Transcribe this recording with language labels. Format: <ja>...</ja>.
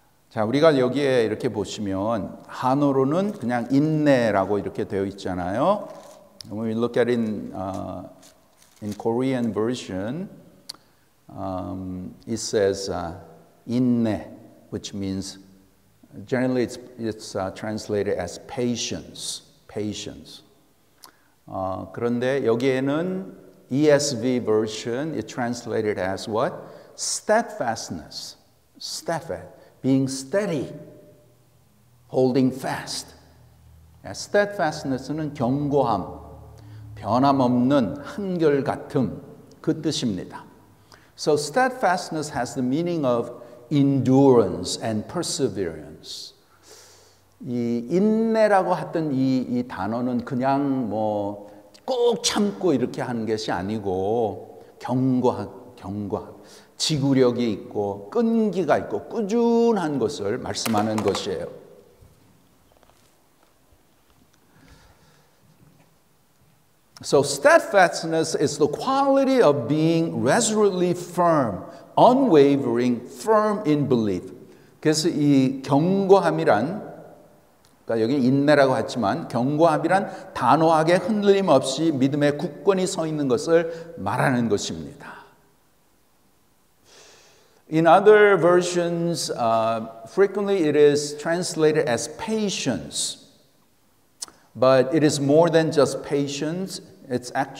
<ko>자, 우리가 여기에 이렇게 보시면 한어로는 그냥 인내라고 이렇게 되어 있잖아요.</ko> <en>When we look at it in Korean version, it says 인내, which means generally it's translated as patience. Patience.</en> <ko>그런데 여기에는</ko> <en>ESV version, it translated as what? Steadfastness. Steadfast. Being steady, holding fast.</en> <ko>Steadfastness는 견고함, 변함없는 한결같음, 그 뜻입니다.</ko> <en>So steadfastness has the meaning of endurance and perseverance.</en> <ko>이 인내라고 했던 이 단어는 그냥 뭐 꼭 참고 이렇게 하는 것이 아니고 견고함. 지구력이 있고 끈기가 있고 꾸준한 것을 말씀하는 것이에요.</ko> <en>So steadfastness is the quality of being resolutely firm, unwavering, firm in belief.</en> <ko>그래서 이 견고함이란, 그러니까 여기 인내라고 했지만 견고함이란 단호하게 흔들림 없이 믿음에 굳건히 서 있는 것을 말하는 것입니다.</ko> <en>In other versions, frequently it is translated as patience, but it is more than just patience. It's</en>